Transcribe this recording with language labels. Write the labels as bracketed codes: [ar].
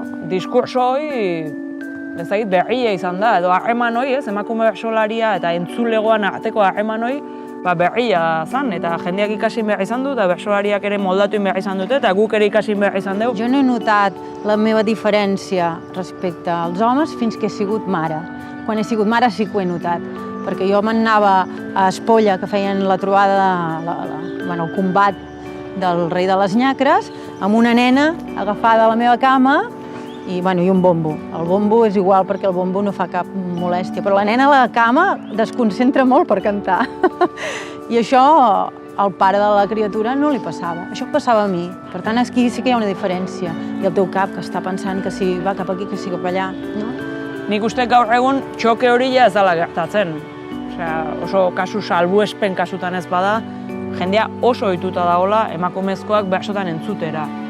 [eu] Diskurso hori berria izan da, edo harreman hori, emakume bertsolaria eta entzulegoan arteko harreman hori, berria zan, eta jendeak ikasi behar izan du, eta bertsolariak ere moldatu behar izan dute, eta guk ere ikasi behar izan dugu. [ca] Jo no he notat la meva diferència respecte als homes fins que he sigut mare. Quan he sigut mare sí que ho he notat, perquè jo m'anava a Espolla, que feien la trobada, el combat del rei de les nyacres, amb una nena agafada a la meva cama i un bombo. El bombo és igual perquè el bombo no fa cap molèstia, però la nena a la cama desconcentra molt per cantar. I això al pare de la criatura no li passava. Això em passava a mi. Per tant, aquí sí que hi ha una diferència. I el teu cap, que està pensant que si va cap aquí, que si cap allà. [eu] Nik uste gaur egun txoke hori ez dela gertatzen. Oso kasu salbuespen kasutan ez bada, jendea oso ohituta dagoela emakumezkoak bertsotan entzutera.